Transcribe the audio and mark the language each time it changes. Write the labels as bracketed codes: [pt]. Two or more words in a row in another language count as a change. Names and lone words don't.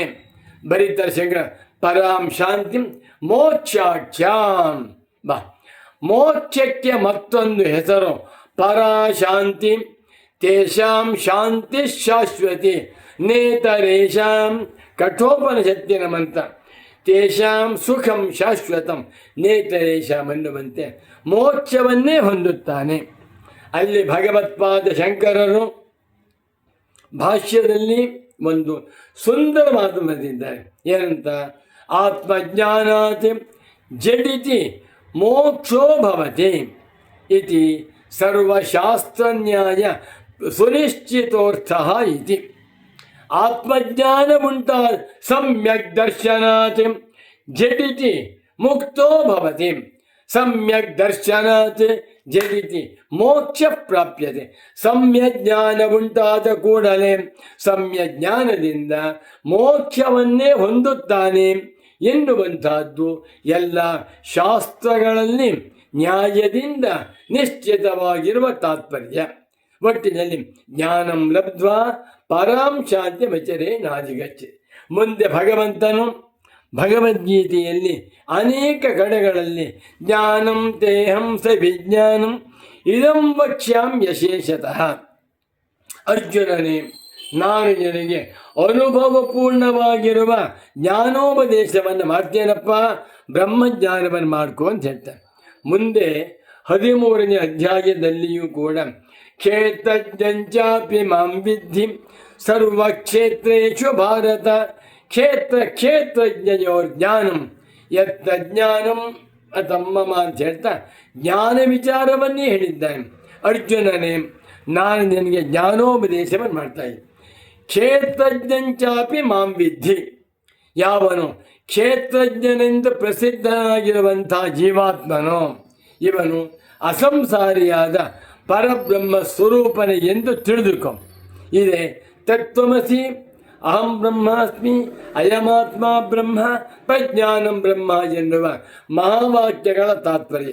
[sa] ಬರೀತಾರೆ ಶಂಕರ, ಪರಾಂ ಶಾಂತಿಂ ಮೋಕ್ಷಾಖ್ಯಾಂ. [kn] ಬಾ, ಮೋಕ್ಷಕ್ಕೆ ಮತ್ತೊಂದು ಹೆಸರು ಪರಾಶಾಂತಿ. [sa] ತೇಷಾಂ ಶಾಂತಿ ಶಾಶ್ವತಿ ನೇತರೇಷಾಂ, [kn] ಕಠೋಪನಿಷತ್ತಿನ ಮಂತ್ರ. [sa] ತೇಷಾಂ ಸುಖಂ ಶಾಶ್ವತಂ ನೇತರೇಷಾಂ [kn] ಅನ್ನುವಂತೆ ಮೋಕ್ಷವನ್ನೇ ಹೊಂದುತ್ತಾನೆ. ಅಲ್ಲಿ ಭಗವತ್ಪಾದ ಶಂಕರರು ಭಾಷ್ಯದಲ್ಲಿ ಒಂದು ಸುಂದರ ಮಾತು ಬರೆದಿದ್ದಾರೆ. [sa] ಏನಂತ? ಆತ್ಮಜ್ಞಾನಾತ್ ಜಡಿತಿ ಮೋಕ್ಷೋ ಭವತಿ ಇತಿ ಸರ್ವಶಾಸ್ತ್ರನ್ಯಾಯ ಸುನಿಶ್ಚಿತೋರ್ಥಃ ಇತಿ. [kn] ಆತ್ಮಜ್ಞಾನ ಉಂಟಾ [sa] ಸಮ್ಯಕ್ ದರ್ಶನಾತ್ ಜಡಿತಿ ಮುಕ್ತೋ ಭವತಿ. ಸಮ್ಯಕ್ ದರ್ಶನಾತ್ ಜಡಿತಿ ಮೋಕ್ಷ ಪ್ರಾಪ್ಯತೆ. [kn] ಸಮ್ಯಜ್ಞಾನ ಉಂಟಾದ ಕೂಡಲೇ ಸಮ್ಯಜ್ಞಾನದಿಂದ ಮೋಕ್ಷವನ್ನೇ ಹೊಂದುತ್ತಾನೆ ಎನ್ನುವಂತಹದ್ದು ಎಲ್ಲ ಶಾಸ್ತ್ರಗಳಲ್ಲಿ ನ್ಯಾಯದಿಂದ ನಿಶ್ಚಿತವಾಗಿರುವ ತಾತ್ಪರ್ಯ. [sa] ಒಟ್ಟಿನಲ್ಲಿ ಜ್ಞಾನಂ ಲಬ್ಧ್ವಾ ಪರಾಂ ಶಾಂತಿ ಮಚರೇ ನಾಧಿಗಚ್ಚೆ. [kn] ಮುಂದೆ ಭಗವಂತನು ಭಗವದ್ಗೀತೆಯಲ್ಲಿ ಅನೇಕ ಕಡೆಗಳಲ್ಲಿ [sa] ಜ್ಞಾನಂ ತೇಹಂ ಸ ವಿಜ್ಞಾನಂ ಇದಂ ವಕ್ಷ್ಯಾಂ ಯಶೇಷತಃ. [kn] ಅರ್ಜುನನೇ, ನಾನು ನಿನಗೆ ಅನುಭವಪೂರ್ಣವಾಗಿರುವ ಜ್ಞಾನೋಪದೇಶವನ್ನು ಮಾಡ್ತೇನಪ್ಪ, ಬ್ರಹ್ಮಜ್ಞಾನವನ್ನು ಮಾಡ್ಕೊ ಅಂತ ಹೇಳ್ತಾರೆ. ಮುಂದೆ 13ನೇ ಅಧ್ಯಾಯದಲ್ಲಿಯೂ ಕೂಡ [sa] ಕ್ಷೇತ್ರಜ್ಞಂಚಾಪಿ ಮಾಂ ವಿದ್ಧಿ ಸರ್ವಕ್ಷೇತ್ರೇಷು ಭಾರತ ಕ್ಷೇತ್ರಜ್ಞಯೋರ್ ಜ್ಞಾನಂ ಯತ್ತ ಜ್ಞಾನಂ ತಮ್ಮಮ [kn] ಅಂತ ಹೇಳ್ತಾ ಜ್ಞಾನ ವಿಚಾರವನ್ನೇ ಹೇಳಿದ್ದಾನೆ. ಅರ್ಜುನನೇ, ನಾನು ನಿನಗೆ ಜ್ಞಾನೋಪದೇಶವನ್ನು ಮಾಡ್ತಾ ಇದ್ದೆ. [sa] ಕ್ಷೇತ್ರಜ್ಞಂಚಾಪಿ ಮಾಂ ವಿದ್ಧಿ. [kn] ಯಾವನು ಕ್ಷೇತ್ರಜ್ಞನೆಂದು ಪ್ರಸಿದ್ಧನಾಗಿರುವಂಥ ಜೀವಾತ್ಮನೋ ಇವನು ಅಸಂಸಾರಿಯಾದ ಪರಬ್ರಹ್ಮ ಸ್ವರೂಪನೆ ಎಂದು ತಿಳಿದುಕೊ. [sa] ಇದೆ ತತ್ವಮಸಿ ಅಹಂ ಬ್ರಹ್ಮಾಸ್ಮಿ ಅಯಮಾತ್ಮ ಬ್ರಹ್ಮ ಪ್ರಜ್ಞಾನಂ ಬ್ರಹ್ಮ [kn] ಎನ್ನುವ ಮಹಾವಾಕ್ಯಗಳ ತಾತ್ಪರ್ಯ.